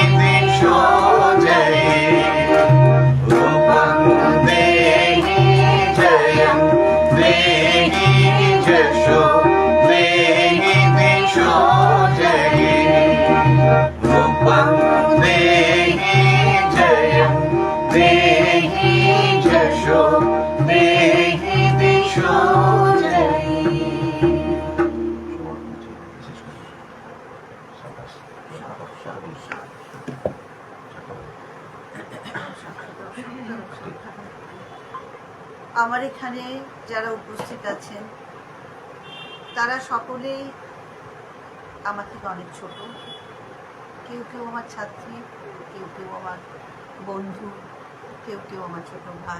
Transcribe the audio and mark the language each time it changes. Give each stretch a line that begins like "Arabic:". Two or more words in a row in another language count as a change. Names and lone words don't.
Sanskrit: दिशो देहि रूपं देहि जयं देहि यशो देहि दिशो देहि रूपं देहि जयं देहि यशो देहि दिशो देहि
Bangla: আমার এখানে যারা উপস্থিত আছেন তারা সকলেই আমার থেকে অনেক ছোট, কেউ কেউ আমার ছাত্রী, কেউ কেউ আমার বন্ধু, কেউ কেউ আমার ছোট ভাই।